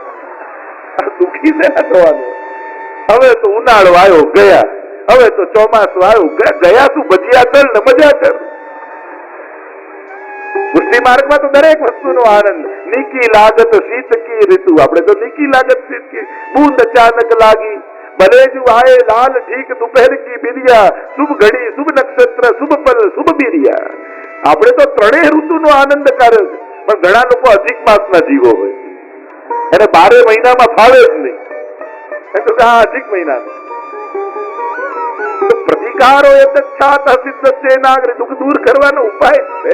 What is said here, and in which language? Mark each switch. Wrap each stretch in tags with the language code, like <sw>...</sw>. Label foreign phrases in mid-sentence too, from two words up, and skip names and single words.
<gu>દુઃખી છે ના થવાનું. હવે તો ઉનાળો આવ્યો ગયા. હવે તો ચોમાસું આવ્યું ગયા. શું ભજીયા કર ને મજા કર. પુષ્ટિ માર્ગમાં તો દરેક વસ્તુનો આનંદ.</gu> <hi>नीकी लागत शीत की ऋतु.</hi> <gu>આપણે તો</gu> <hi>नीकी लागत शीत की. बूंद अचानक लागी भले ज આए लाल ठीक दोपहर की बिरिया. शुभ घड़ी शुभ नक्षत्र शुभ पल शुभ बिरिया.</hi> <gu>આપણે તો ત્રણેય ઋતુનો આનંદ કર્યો છે. પણ ઘણા લોકો અધિક માસના જીવો હોય, એને 12 મહિનામાં ફાવે જ નહીં. અધિક મહિના પ્રતિકારો દુઃખ દૂર કરવાનો ઉપાય છે.</gu>